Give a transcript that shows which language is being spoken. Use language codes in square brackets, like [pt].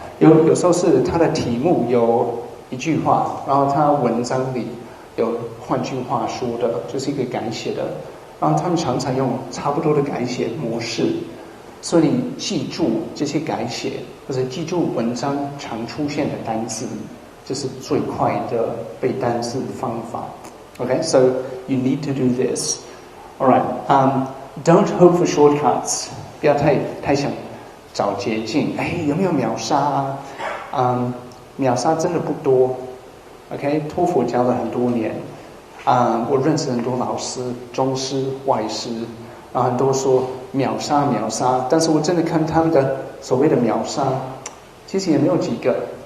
[zh] 有时候是它的题目有一句话，然后它文章里有换句话说的，就是一个改写的，然后他们常常用差不多的改写模式，所以你记住这些改写，或者记住文章常出现的单字，这是最快的背单词方法。 [en] Okay, so you need to do this. All right. Don't hope for shortcuts. [zh] 不要太想找捷径。有没有秒杀秒杀真的不多。 OK， 托福教了很多年。我认识很多老师、中师、外师，很多说秒杀，但是我真的看他们的所谓的秒杀，其实也没有几个。